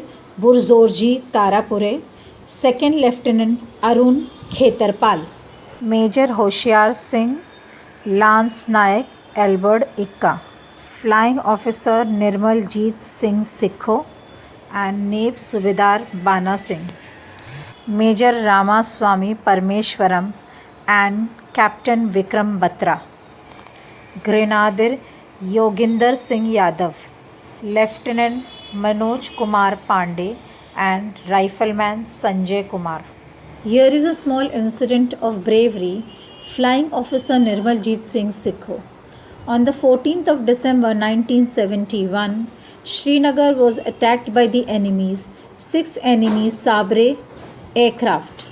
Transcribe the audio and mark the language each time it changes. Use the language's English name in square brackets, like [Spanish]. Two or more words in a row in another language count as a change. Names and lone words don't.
[English] Burzorji Tarapure, Second Lieutenant Arun Khetarpal, Major Hoshiar Singh, Lance Nayak Albert Ikka, Flying Officer Nirmal Jeet Singh Sikho and Naib Subedar Bana Singh, Major Ramaswamy Parmeshwaram and Captain Vikram Batra, Grenadier Yoginder Singh Yadav, Lieutenant Manoj Kumar Pandey, and Rifleman Sanjay Kumar. Here is a small incident of bravery. Flying Officer Nirmaljit Singh Sikho. On the 14th of December 1971, Srinagar was attacked by the enemies, 6 enemy Sabre aircraft.